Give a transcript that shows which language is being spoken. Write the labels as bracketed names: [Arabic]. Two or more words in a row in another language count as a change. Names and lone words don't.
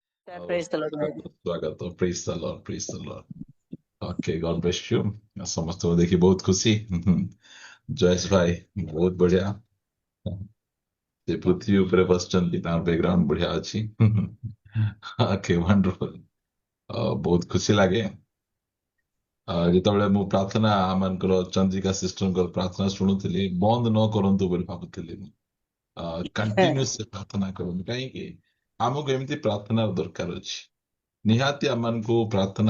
[English] Sir, Oh, praise the Lord. स्वागत praise the Lord praise the Lord okay God bless you [Odia] ସମସ୍ତଙ୍କୁ ଦେଖି ବହୁତ ଖୁସି ଜୟେଶ ଭାଇ ବହୁତ ବଢିଆ ସେ ପୃଥିବୀ ଉପରେ ବସିଛନ୍ତି ତାଙ୍କ ବ୍ୟାକଗ୍ରାଉଣ୍ଡ ବଢିଆ ଅଛି [English] okay wonderful [Odia] ବହୁତ ଖୁସି ଲାଗେ ଯେତେବେଳେ ମୁଁ ପ୍ରାର୍ଥନା ଆମମାନଙ୍କର ଚନ୍ଦ୍ରିକା ସିଷ୍ଟରଙ୍କର ପ୍ରାର୍ଥନା ଶୁଣୁଥିଲି ବନ୍ଦ ନ କରନ୍ତୁ ବୋଲି ଭାବୁଥିଲି ମୁଁ କଣ୍ଟିନ୍ୟୁସ୍ ପ୍ରାର୍ଥନା କରନ୍ତୁ କାହିଁକି ଆମକୁ ଏମିତି ପ୍ରାର୍ଥନାର ଦରକାର ଅଛି ନିହାତି ଆମମାନଙ୍କୁ ପ୍ରାର୍ଥନା